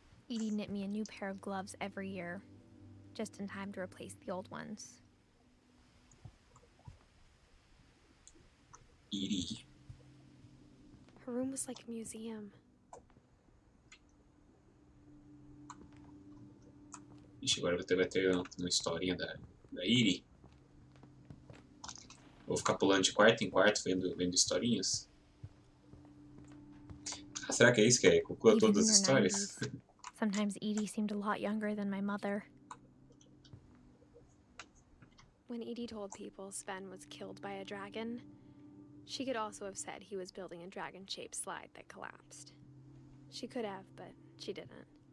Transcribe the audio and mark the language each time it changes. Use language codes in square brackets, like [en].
[en] Edie knit me a new pair of gloves every year, just in time to replace the old ones. Edie. Her room was like a museum. [pt] Ixi, agora vai ter uma historinha da Edie. Vou ficar pulando de quarto em quarto vendo historinhas. Ah, será que é isso que é? Conclua todas as histórias? [en] 90s, sometimes Edie seemed a lot younger than my mother. When Edie told people Sven was killed by a dragon, she could also have said he was building a dragon-shaped slide that collapsed. She could have, but she didn't.